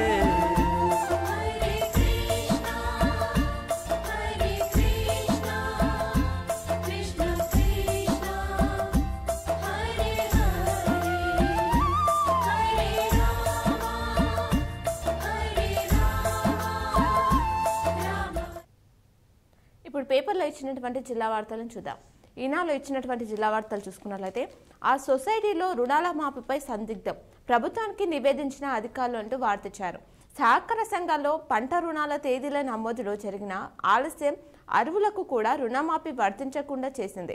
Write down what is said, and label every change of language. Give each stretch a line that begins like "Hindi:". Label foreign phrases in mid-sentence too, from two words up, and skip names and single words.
Sanskrit: Hare Krishna Krishna Krishna Hare Hare Hare Rama Rama
Telugu: ఇప్పుడు పేపర్లో ఇచ్చినటువంటి జిల్లా వార్తలను చూద్దాం. ఈనాలో ఇచ్చినటువంటి జిల్లా వార్తలు చూసుకున్నట్లయితే ఆ సొసైటీలో రుణాల మాఫీపై సందిగ్ధం, ప్రభుత్వానికి నివేదించిన అధికారులు అంటూ వార్తిచ్చారు. సహకార సంఘాల్లో పంట రుణాల తేదీల నమోదులో జరిగిన ఆలస్యం అరువులకు కూడా రుణమాఫీ వర్తించకుండా చేసింది.